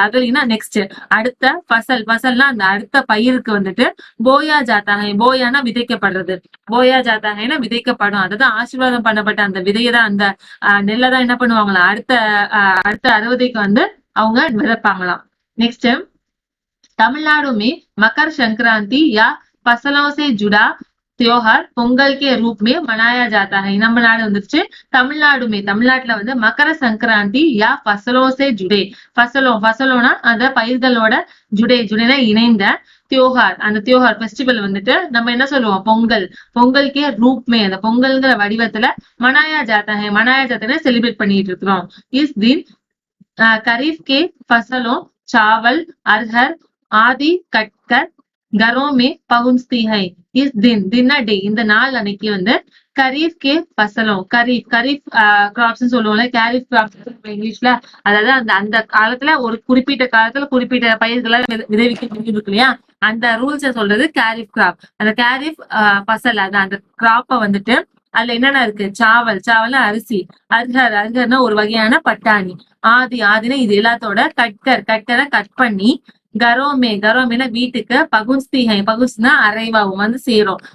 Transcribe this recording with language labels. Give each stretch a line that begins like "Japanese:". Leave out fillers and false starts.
Tamil: அகலினா next அடுத்த, ஃபசல் ஃபசல்னா அந்த அடுத்த பயிருக்கு வந்துட்டு
Hindi: போயா ஜாத்தாகை.
Tamil: போயானா விதைக்கப்படுறது, போயா ஜாத்தாகைனா விதைக்கப்படும். அதாவது ஆசீர்வாதம் பண்ணப்பட்ட அந்த விதையதான், அந்த நெல்லை தான் என்ன பண்ணுவாங்களா அடுத்த அறுவடைக்கு வந்து அவங்க விதைப்பாங்களாம்.
Hindi: नेक्स्ट तमिलनाडु में मकर संक्रांति या फसलों से जुड़ा त्योहार பொங்கல் के रूप में मनाया जाता है.
Tamil: நம்ம நாடு வந்துருச்சு தமிழ்நாடு தமிழ்நாட்டுல வந்து
Hindi: மகர சங்கராந்தி யா ஃபசலோ சே ஜுடே.
Tamil: ஃபசலோனா அந்த பயிர்களோட ஜுடேனா இணைந்த தியோகார், அந்த தியோகார் ஃபெஸ்டிவல் வந்துட்டு நம்ம என்ன சொல்லுவோம்,
Hindi: பொங்கல் கே ரூப் மே,
Tamil: அந்த பொங்கல்ங்கிற வடிவத்துல
Hindi: மனாயா ஜாத்தா
Tamil: செலிப்ரேட் பண்ணிட்டு இருக்கிறோம்.
Hindi: இஸ் தின் खरीफ के फसलों चावल अरहर आदि कटकर घरों में पहुंचती है. इस दिन डे
Tamil: இந்த நாள் அன்னைக்கு வந்து
Hindi: खरीफ के फसलों,
Tamil: खरीफ கிராப்ஸ் சொல்லுவோம்ல, கேரிஃப் கிராப்ஸ் இங்கிலீஷ்ல. அதாவது அந்த காலத்துல ஒரு குறிப்பிட்ட காலத்துல குறிப்பிட்ட பயிர்களை விளைவிக்க இருக்கு இல்லையா, அந்த ரூல்ஸ சொல்றது கேரிஃப் கிராப். அந்த கேரிஃப் ஃபசல் அந்த கிராப்ப வந்துட்டு அதுல என்னென்ன இருக்கு, சாவல்னா அரிசி, அர்ஹர்னா ஒரு வகையான பட்டாணி, ஆதினா இது எல்லாத்தோட கட்கரை கட் பண்ணி, கரோமேனா வீட்டுக்கு, பகுன்ஸ்னா அரைவாவும் வந்து சேரும்.